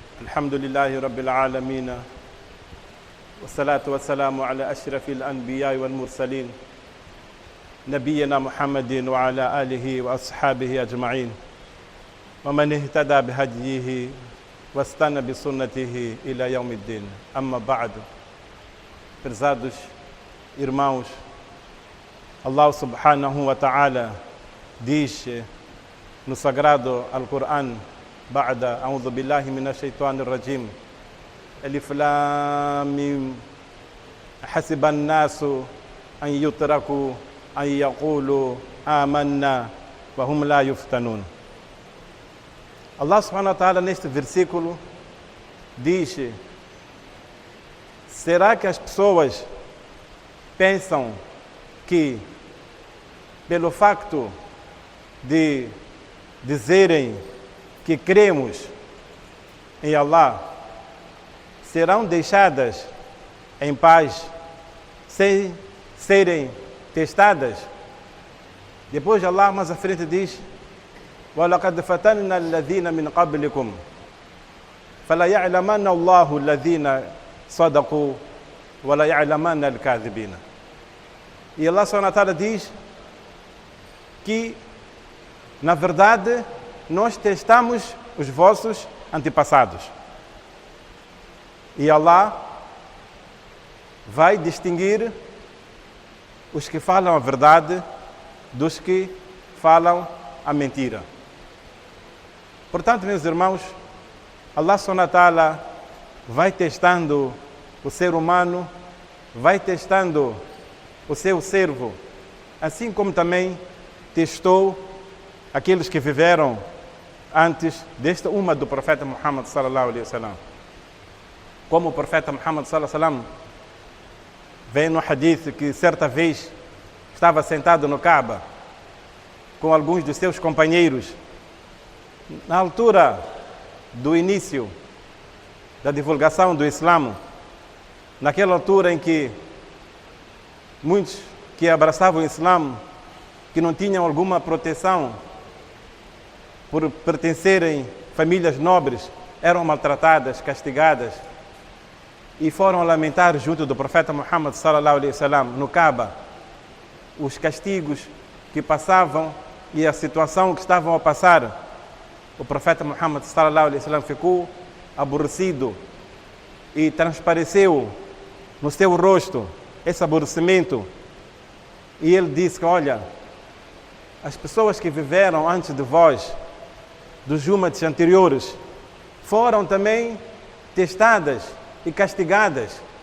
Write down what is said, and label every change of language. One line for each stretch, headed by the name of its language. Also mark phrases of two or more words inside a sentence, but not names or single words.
Arabic: الحمد لله رب العالمين والصلاة والسلام على أشرف الأنبياء والمرسلين نبينا محمد وعلى آله وأصحابه أجمعين ومن اهتدى بهديه واستنى بسنته إلى يوم الدين. أما بعد,
Portuguese: prezados irmãos,
Arabic: الله سبحانه وتعالى
Portuguese: diz no sagrado Al-Quran:
Arabic: بعد أعوذ بالله من الشيطان الرجيم ألف لام ميم حسب الناس أن يتركوا أن يقولوا آمنا وهم لا يفتنون.
Portuguese: Allah
Arabic: سبحانه وتعالى
Portuguese: neste versículo diz: será que as pessoas pensam que pelo facto de dizerem que cremos em Allah, serão deixadas em paz sem serem testadas? Depois Allah mais à frente diz:
Arabic: وَلَقَدْ فَتَنَّا الَّذِينَ مِنْ قَبْلِكُمْ فَلَيَعْلَمَنَّ اللَّهُ الَّذِينَ صَدَقُوا وَلَيَعْلَمَنَّ الْكَاذِبِينَ.
Portuguese: E Allah
Arabic: سبحانه وتعالى
Portuguese: diz que, na verdade, nós testamos os vossos antepassados. E Allah vai distinguir os que falam a verdade dos que falam a mentira. Portanto, meus irmãos, Allah
Arabic: سبحانه وتعالى
Portuguese: vai testando o ser humano, vai testando o seu servo, assim como também testou aqueles que viveram antes desta umma do profeta Muhammad
Arabic: صلى الله عليه وسلم.
Portuguese: Como o profeta Muhammad
Arabic: صلى الله عليه وسلم
Portuguese: vem no hadith que certa vez estava sentado no Kaaba com alguns dos seus companheiros na altura do início da divulgação do Islã, naquela altura em que muitos que abraçavam o Islã, que não tinham alguma proteção por pertencerem famílias nobres, eram maltratadas, castigadas, e foram lamentar junto do profeta Muhammad
Arabic: صلى الله عليه وسلم
Portuguese: no Kaaba os castigos que passavam e a situação que estavam a passar. O profeta Muhammad
Arabic: صلى الله عليه وسلم
Portuguese: ficou aborrecido e transpareceu no seu rosto esse aborrecimento, e ele disse que, olha, as pessoas que viveram antes de vós, dos ummats anteriores, foram também testadas e castigadas.